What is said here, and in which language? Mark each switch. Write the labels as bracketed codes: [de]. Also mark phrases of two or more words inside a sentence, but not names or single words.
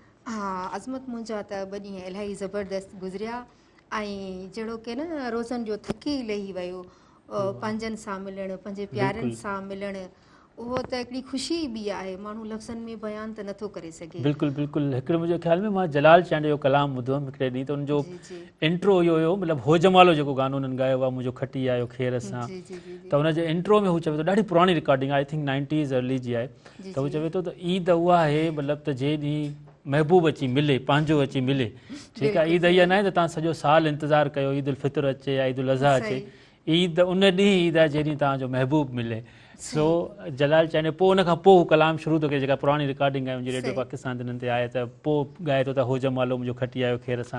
[sd] हा अज़मत, मुंहिंजा त ॿ ॾींहं इलाही ज़बरदस्त गुज़रिया ऐं जहिड़ो की न रोज़नि जो थकी लही वियो, पंहिंजनि सां मिलणु, पंहिंजे प्यारनि सां मिलणु, उहो त हिकिड़ी ख़ुशी बि आहे, माण्हू लफ़्ज़नि में बयानु त नथो करे सघे। बिल्कुलु बिल्कुलु। हिकिड़े मुंहिंजे ख़्याल में मां जलाल चांडे जो कलाम ॿुधो हुअमि हिकिड़े ॾींहुं, त उनजो इंट्रो इहो हुयो, मतिलबु होजमालो जेको गानो उन्हनि ॻायो आहे, मुंहिंजो खटी आयो खेर सां, त हुनजे इंट्रो में हू चवे थो, ॾाढी पुराणी रिकॉर्डिंग [en] I think 90s early [sd] जी आहे, त हू चवे थो त ईद उहा आहे मतिलबु त जे ॾींहुं महबूब अची मिले, पंहिंजो अची मिले। ठीकु आहे, ईद इहा न आहे त तव्हां सॼो साल इंतज़ारु कयो ईद उल फितर अचे या ईद उल अज़हा अचे, ईद उन ॾींहुं ईद आहे जंहिं ॾींहुं तव्हांजो महबूब मिले। सो जलाल चांडे पोइ उनखां पोइ हू कलाम शुरू थो कजे, जेका पुराणी रिकॉर्डिंग आहे मुंहिंजी रेडियो पाकिस्तान दिननि ते आहे, त पोइ ॻाए थो त होजमालो मुंहिंजो खटी आयो खेर सां।